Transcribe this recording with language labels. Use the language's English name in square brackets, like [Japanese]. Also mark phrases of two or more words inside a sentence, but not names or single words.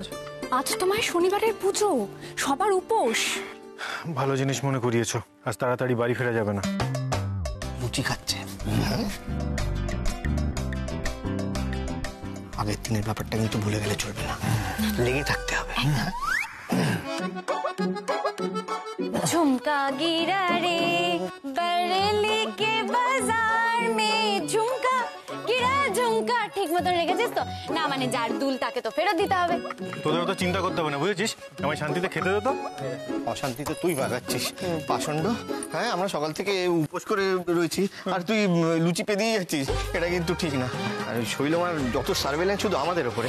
[Bangla] আজ তোমার শনিবারের পুজো, সবার উপোস। ভালো জিনিস মনে করিয়েছো, আজ তাড়াতাড়ি বাড়ি ফেরা যাবে না। লুচি খাচ্ছে। আগের দিনের ব্যাপারটা কিন্তু ভুলে গেলে চলবে না, লেগে থাকতে হবে। [Hindi] झुमका गिरा रे बरेली के बाजार में झुमका गिरा झुमका। [Bangla] ঠিক মতন রেখেছিস তো? না মানে যার দুল তাকে তো ফেরত দিতে হবে। তোদের তো চিন্তা করতে হবে না, বুঝেছিস? আমায় শান্তিতে খেতে দে তো। অশান্তিতে তুই বাগাচ্ছিস পাষণ্ড। হ্যাঁ, আমরা সকাল থেকে উপোস করে রয়েছি, আর তুই লুচি পেদিয়ে যাচ্ছিস। এটা কিন্তু ঠিক না। আর শৈলমার যত সার্ভেলেন্স শুধু আমাদের ওপরে।